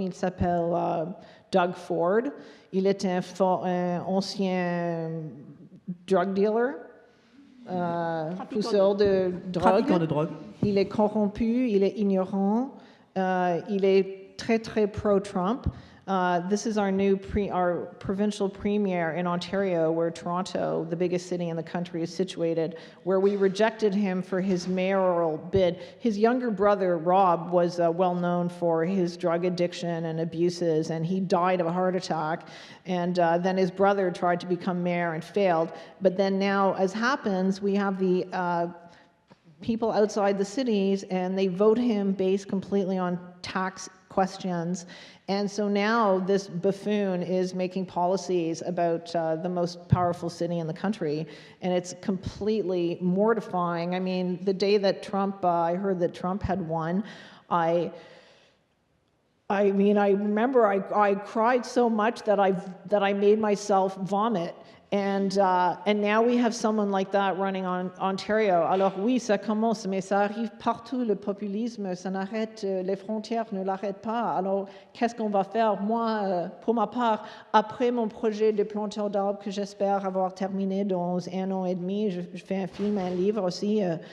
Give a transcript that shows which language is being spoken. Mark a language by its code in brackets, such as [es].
[fr] Il s'appelle Doug Ford. Il est un ancien [en] drug dealer, [fr] pousseur de drogue. Il est corrompu, il est ignorant, il est très, très pro-Trump. [en] This is our provincial premier in Ontario, where Toronto, the biggest city in the country, is situated, where we rejected him for his mayoral bid. His younger brother, Rob, was well known for his drug addiction and abuses, and he died of a heart attack. And then his brother tried to become mayor and failed. But then now, as happens, we have the people outside the cities, and they vote him based completely on tax questions. And so now this buffoon is making policies about the most powerful city in the country, and it's completely mortifying. I mean, the day that I heard that Trump had won, I remember I cried so much that I made myself vomit. And now we have someone like that running on Ontario. [fr] Alors oui, ça commence, mais ça arrive partout, le populisme, ça n'arrête, les frontières ne l'arrêtent pas. Alors qu'est-ce qu'on va faire? Moi, pour ma part, après mon projet de planteur d'arbres que j'espère avoir terminé dans 1 an et demi, je fais un film, un livre aussi.